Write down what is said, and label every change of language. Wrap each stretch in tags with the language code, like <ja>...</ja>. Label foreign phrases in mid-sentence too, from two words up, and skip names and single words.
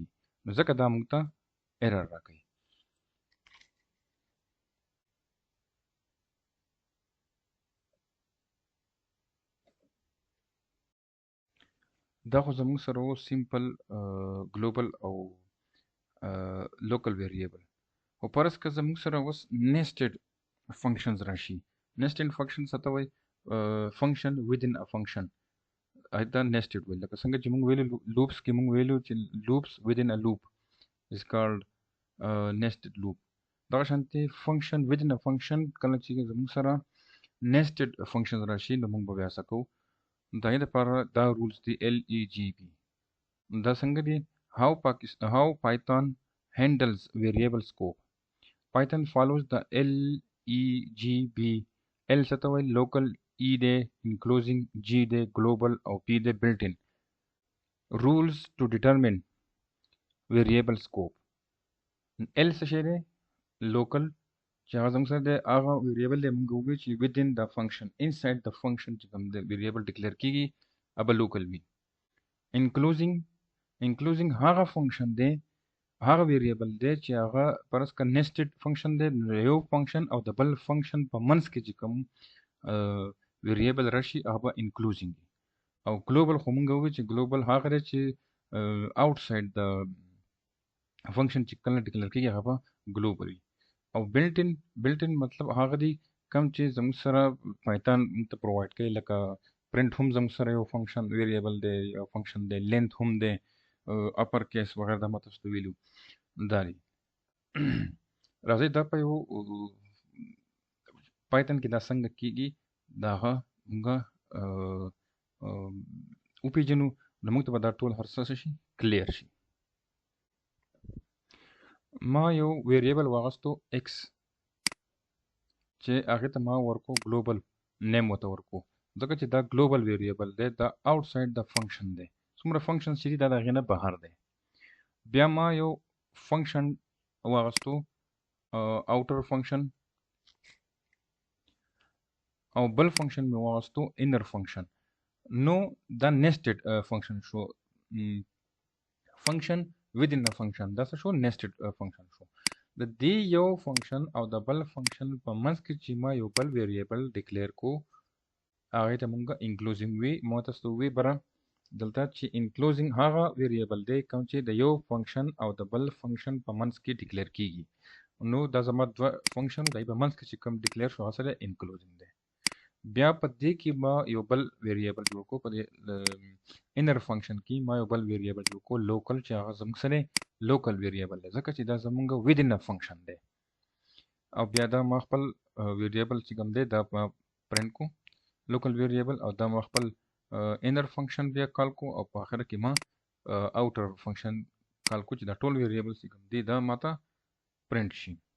<ps>نو ځکه دا موږ ته ایرر راکوي. دا خو زموږ سره و</ps> <en>simple global</en> <ps>او</ps> <en>local variable.</en> <ps>خو فرض که زموږ سره اوس</ps> <en>nested functions</en> <ps>راشي. نیسټډ فنکشن څه ته وایي؟</ps> <en>function within a function.</en> <ps>دا nested ویل لکه څنګه چې موږ ویلو loops کې موږ ویلو چې</ps> <en>loops within a loop is called nested loop.</en> <ps>دغه شانتي</ps> <en>function within a function</en> <ps>کله چې زموږ سره</ps> <en>nested functions</en> <ps>راشي نو موږ به بیا څه کوو د هغې دپاره دا rules دي LEGB. دا څنګه دي</ps> <en>how Python handles variable scope. Python follows the LEGB.</en> <ps>L څه ته وایي local، E دی enclosing، G دی global او P دی</ps> <en>built in rules to determine variable scope.</en> <ps>L څه شی دی local چې هغه زموږ سره دی هغه variable دی موږ ووایو چې</ps> <en>within the function inside the function</en> <ps>چې کوم دی</ps> <en>variable declare</en> <ps>کیږي هغه local وي. enclosing هغه function دی هغه variable دی چې هغه فرض کړه</ps> <en>nested function</en> <ps>دی یو function او د بل function په منځ کې چې کوم variable راشي هغه به enclosing وي. او global خو موږ ووایو چې global هغه دی چې</ps> <en>outside the function</en> <ps>چې کله declare کیږي هغه به global وي. او</ps> <en>built in</en> <ps>مطلب هغه دی کوم چې زموږ سره Python موږ ته provide کوي لکه print هم زموږ سره یو</ps> <en>function variable</en> <ps>دی یو function دی length هم دی</ps> <en>upper case</en> <ps>وغیره دا ماته څه ویلو دا دی. راځئ دا په یو Python کې دا څنګه کیږي دا هغه موږ وپېژنو نو موږ ته به دا ټول هر څه شي کلیر شي. ما یو ویریبل واغستو x چې هغې ته ما ورکو</ps> <en>global name</en> <ps>ورته ورکو ځکه چې دا</ps> <en>global variable</en> <ps>دی دا</ps> <en>outside the function</en> <ps>دی څومره functions چې دي دا د هغې نه بهر دی. بیا ما یو function واغستو</ps> <en>outer function</en> <ps>او بل function مې واغستو</ps> <en>inner function.</en> <ps>نو دا</ps> <en>nested function</en> <ps>شو</ps> <en>function within a function</en> <ps>دا څه شو</ps> <en>nested function</en> <ps>شو. د دې یو function او د بل function په منځ کې چې ما یو بل</ps> <en>variable declare</en> <ps>کو هغې ته مونږ enclosing وی ما تاسو ته وی بره دلته چې enclosing هغه variable دی کوم چې د یو function او د بل function په منځ کې declare کیږي. نو دا زما دوه function دی په منځ کې چې کوم declare شو هغه سره enclosing دی. بیا په دې کې ما یو بل ویریبل جوړ کو په</ps> <en>inner function</en> <ps>کې ما یو بل ویریبل جوړ کو لوکل چې هغه زموږ سره</ps> <en>local variable</en> <ps>دی ځکه چې دا زموږ</ps> <en>within a function</en> <ps>دی. او بیا دا ما خپل ویریبل چې کوم دی دا پرنټ کو</ps> <en>local variable</en> <ps>او دا ما خپل</ps> <en>inner function</en> <ps>بیا کال کو او په اخر کې ما</ps> <en>outer function</en> <ps>کال کو چې دا ټول ویریبل چې کوم دی دا ماته پرنټ شي.</ps>